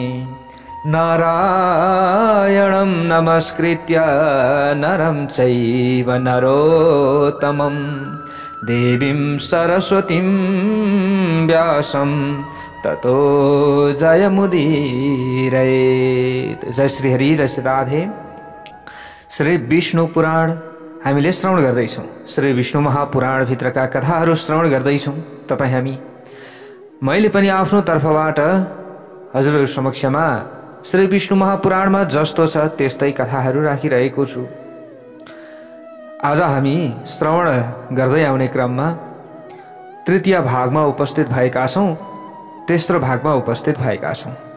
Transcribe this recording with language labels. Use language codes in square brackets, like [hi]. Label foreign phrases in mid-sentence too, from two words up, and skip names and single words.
[sa] नारायणं नमस्कृत्य नरं चैव नरोत्तमं देवीं सरस्वतीं व्यासं ततो जयमुदीरयेत्। [ne] जय श्री हरि, जय श्री राधे। श्री विष्णु पुराण हामीले श्रवण गर्दैछौँ। श्री विष्णु महापुराण भित्रका कथाहरू श्रवण गर्दैछौँ। तपाईँ मैले पनि आफ्नो तर्फबाट हजुरहरू समक्षमा श्री विष्णु महापुराणमा जस्तो छ त्यस्तै कथाहरू राखिरहेको छु। आज हामी श्रवण गर्दै आउने क्रममा तृतीय भागमा उपस्थित भएका छौँ, तेस्रो भागमा उपस्थित भएका छौँ।